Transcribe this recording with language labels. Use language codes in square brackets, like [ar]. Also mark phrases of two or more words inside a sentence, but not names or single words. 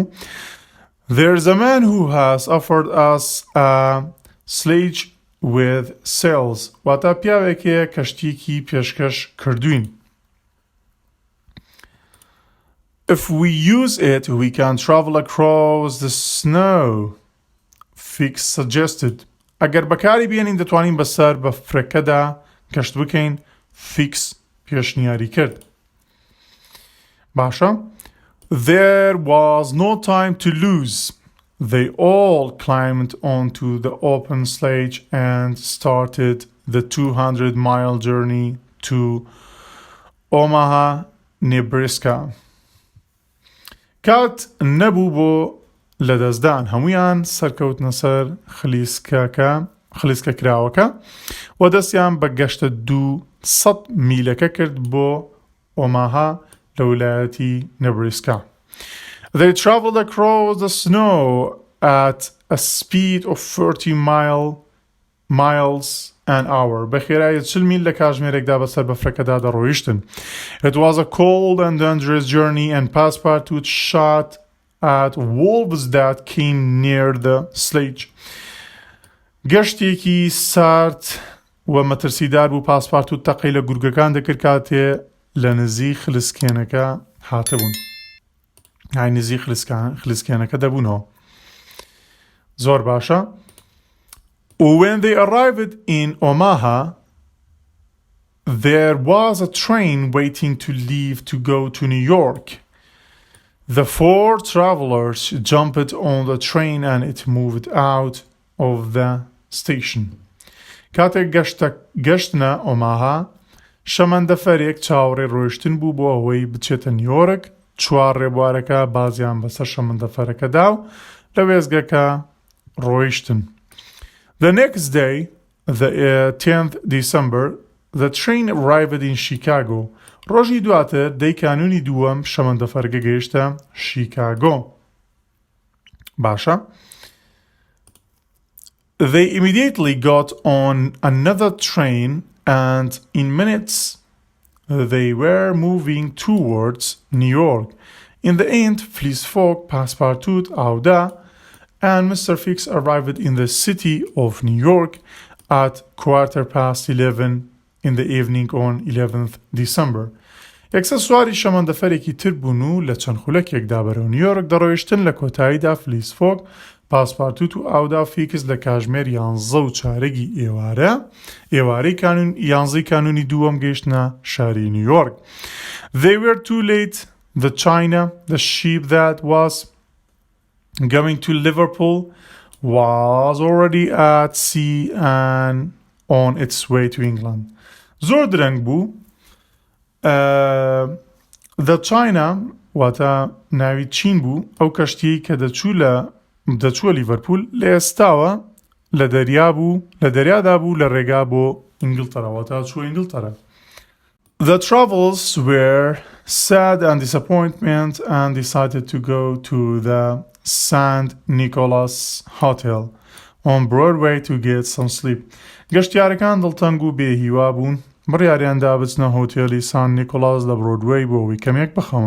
[en] There's a man who has offered us a sledge with sails. [ckb] واتە پیاوێکەیە کەشتیەکی پێشکەش کردوین. [en] If we use it, we can travel across the snow, Fix suggested. [ckb] ئەگەر بەکاری بێنین دەتوانین بەسەر بەفرەکەدا کەشت بکەین. Fix پێشنیاری کرد. باشە. [en] There was no time to lose. They all climbed onto the open sledge and started the 200-mile journey to Omaha, Nebraska. [ckb] کات نەبوو بۆ لەدەستدان هەمویان سەرکەوتنە سەر خلیسکە کراوەکە و دەستیان بە گەشتە 200 میلەکە کرد بۆ ئۆماها لە ویلایەتی نەبراسکا. [en] They traveled across the snow at a speed of 30 miles an hour. [ckb] بەخێرایی 40 میل لە کاتژمێرێکدا بەسەر بەفرەکەدا دەڕۆیشتن. [en] It was a cold and dangerous journey and Passepartout shot at wolves that came near the sledge. [ckb] گەشتێکی سارد و مەترسیدار بوو. پاسپارتوت تەقەی لە گورگەکان دەکرد کاتێ لە نزیک خلیسکێنەکە هاتەبوون. نزیک خلیسکێنەکە دەبوونەوە. زۆر باشە. [en] When they arrived in Omaha, there was a train waiting to leave to go to New York. The four travelers jumped on the train and it moved out of the station. [ckb] کاتێک گەشتنە ئۆماها شەمەندەفەرێک چاوەڕێ ڕۆیشتن بوو بۆ ئەوەی بچێتە نیویۆرک. چوار ڕێبوارەکە بازیان بەسەر شەمەندەفەرەکەدا و لە وێزگەکە ڕۆیشتن. [en] The next day, the 10th December, the train arrived in Chicago. [ckb] ڕۆژی دواتر دەی کانونی دووەم شەمەندەفەرەکە گەیشتە شیکاگۆ. باشە. [en] They immediately got on another train and in minutes they were moving towards New York. In the end, Fleece Fogg, Passepartout, Auda, and Mr. Fix arrived in the city of New York at 11:15 in the evening on 11th December. [ckb] یەکسە سواری شەمەندەفەرێکی تر بوون و لە چەند خولەکێکدا بەرەو نیویۆرک دەڕۆیشتن. لە کۆتاییدا فلیس فۆگ، پاسپارتوت و ئاودا فیکس لە کاژمێر 11 و چارەگی ئێوارەی 11 کانونی دووەم گەیشتنە شاری نیویۆرک. [en] They were too late. The China, the ship that was going to Liverpool, was already at sea and on its way to England. [ckb] زۆر درەنگ بوو. The China واتە ناوی چین بوو، ئەو کەشتی کە دەچووە لیڤەرپول لە ئێستاوە لە دەریادا بوو لە ڕێگا بۆ ئینگلتەرا، واتە چووە ئینگلتەرا. [en] The travels were sad and disappointment and decided to go to the St. Nicholas Hotel on Broadway to get some sleep. [ckb] گەشتیارەکان دڵتەنگ و بێهیوا بوون، بڕیاریاندا بچنە هۆتێلی سان نیکۆلاس لە برۆدوەی بۆ ئەوەی کەمێک بخەون.